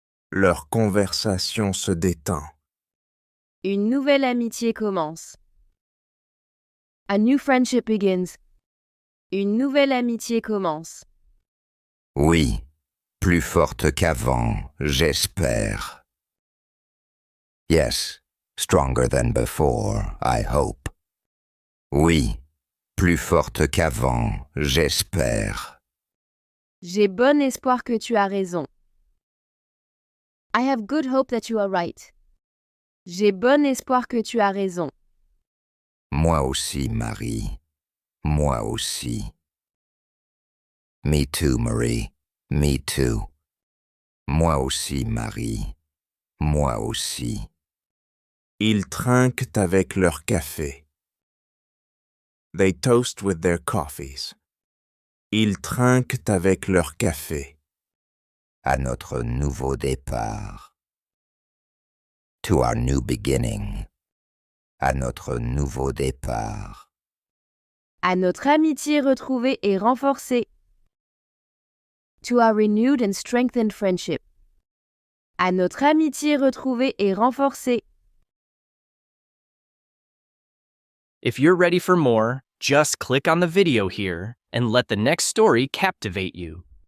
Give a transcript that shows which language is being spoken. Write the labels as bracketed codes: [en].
[fr] Leur conversation se détend. Une nouvelle amitié commence. [en] A new friendship begins. [fr] Une nouvelle amitié commence. Oui, plus forte qu'avant, j'espère. [en] Yes, stronger than before, I hope. [fr] Oui, plus forte qu'avant, j'espère. J'ai bon espoir que tu as raison. [en] I have good hope that you are right. [fr] J'ai bon espoir que tu as raison. Moi aussi, Marie. Moi aussi. [en] Me too, Marie. Me too. [fr] Moi aussi, Marie. Moi aussi. Ils trinquent avec leur café. [en] They toast with their coffees. [fr] Ils trinquent avec leur café. À notre nouveau départ. [en] To our new beginning. [fr] À notre nouveau départ. À notre amitié retrouvée et renforcée. [en] To our renewed and strengthened friendship. [fr] À notre amitié retrouvée et renforcée. [en] If you're ready for more, just click on the video here and let the next story captivate you.